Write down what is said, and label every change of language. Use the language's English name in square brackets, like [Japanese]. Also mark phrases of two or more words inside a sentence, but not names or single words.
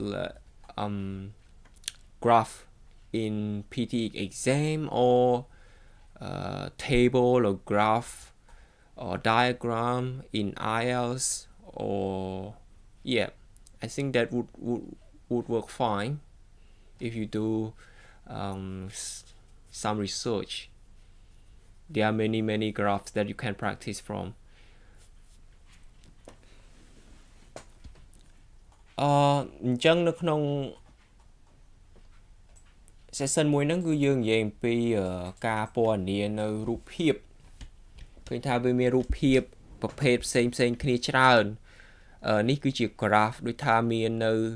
[English] graph in PTE exam, or table or graph or diagram in IELTS, or yeah, I think that would work fine if you do some research. There are many graphs that you can practice from. [Khmer] អញ្ចឹងនៅក្នុង session មួយហ្នឹងគឺយើងនិយាយអំពីការពណ៌នានៅរូបភាពឃើញថាវាមានរូបភាពប្រភេទផ្សេងគ្នាច្រើននេះគឺជា graph ដូចថាមាននៅ